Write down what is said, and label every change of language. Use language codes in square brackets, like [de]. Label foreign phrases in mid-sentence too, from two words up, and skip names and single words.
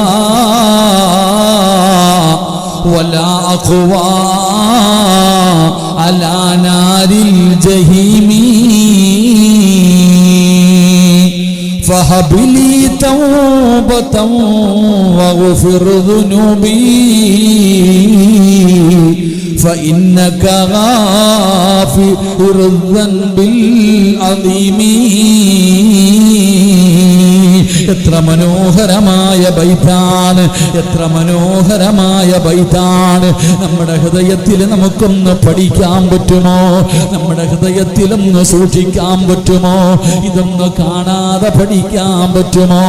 [ar] ولا أقوى على نار الجحيم فهب لي توبة واغفر ذنوبي فإنك غافر الذنب العظيم. [ml] എത്ര മനോഹരമായ ബൈത്താണ്, എത്ര മനോഹരമായ ബൈത്താണ്. നമ്മുടെ ഹൃദയത്തിൽ നമുക്കൊന്ന് പഠിക്കാൻ പറ്റുമോ? നമ്മുടെ ഹൃദയത്തിലൊന്ന് സൂക്ഷിക്കാൻ പറ്റുമോ? ഇതൊന്ന് കാണാതെ പഠിക്കാൻ പറ്റുമോ?